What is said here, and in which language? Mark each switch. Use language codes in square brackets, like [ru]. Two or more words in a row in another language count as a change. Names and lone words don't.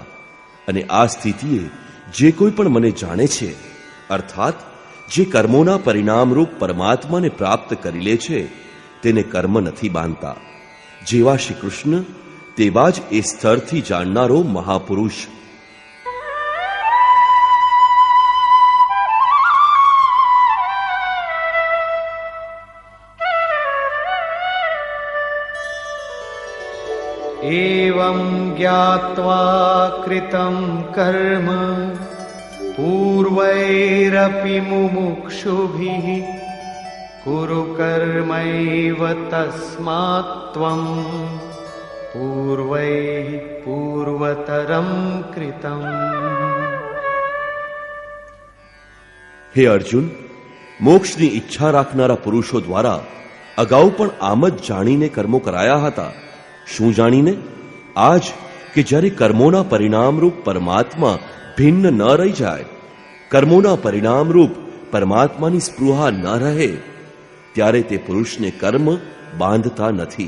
[gu] અને આ સ્થિતિએ જે કોઈ પણ મને જાણે છે, અર્થાત જે કર્મોના પરિણામરૂપ પરમાત્માને પ્રાપ્ત કરી લે છે, તેને કર્મ નથી બાંધતા. જેવા શ્રી કૃષ્ણ તેવા જ એ સ્તરથી જાણનારો મહાપુરુષ. [sa] एवं ज्ञात्वा कृतं कर्म पूर्वैरपि मुमुक्षुभिः कुरु कर्मैव तस्मात् त्वं पूर्वैः पूर्वतरं कृतम्. [gu] હે અર્જુન, મોક્ષની ઈચ્છા રાખનારા પુરુષો દ્વારા અગાઉ પણ આમ જ જાણીને કર્મો કરાયા હતા. શું જાણીને? આજ કે જ્યારે કર્મોના પરિણામરૂપ પરમાત્મા ભિન્ન ન રહી જાય, કર્મોના પરિણામરૂપ પરમાત્માની સ્પૃહા ન રહે, ત્યારે તે પુરુષને કર્મ બાંધતા નથી.